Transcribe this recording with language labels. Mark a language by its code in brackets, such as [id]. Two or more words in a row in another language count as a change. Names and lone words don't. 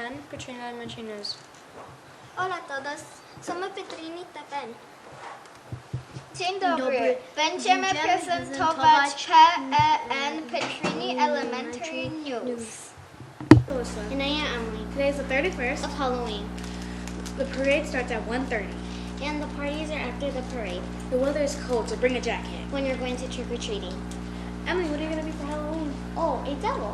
[en] Pietrini Elementary News. [es] Hola a todos, somos Pietrini Elementary. [pl] Dzień dobry, będziemy prezentować P.E.N. [en] Pietrini Elementary News. And I am Emily. Today is the 31st Of Halloween, The parade starts at 1:30. and the parties are after the parade The weather is cold, so bring a jacket. when you're going to trick-or-treating. Emily, what are you going to be for Halloween? Oh, a devil.